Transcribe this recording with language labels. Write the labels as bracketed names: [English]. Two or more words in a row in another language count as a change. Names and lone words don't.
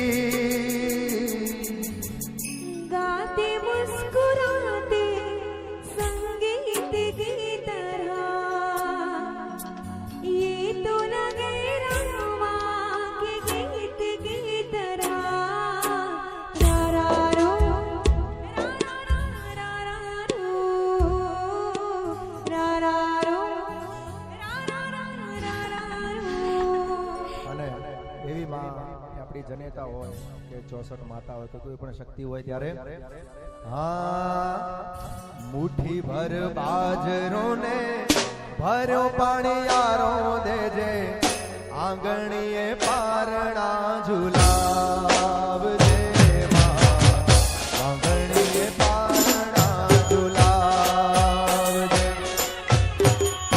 [Hindi] गाते मुस्कुराते संगीत की तरह, ये तो लगे रामा के गीत की तरह. रा रा रो रा रा रा रो रा रा रो रा रा रा रा रो. [Gujarati] અને એવી માં આપણી જનેતા હોય કે 64 માતા હોય કે કોઈ પણ શક્તિ હોય ત્યારે હા મુઠ્ઠી ભર બાજરો ને ભર્યો પાણીયારો દેજે, આંગણીએ પારણા ઝુલાવજે માં, આંગણીએ પારણા ઝુલાવજે.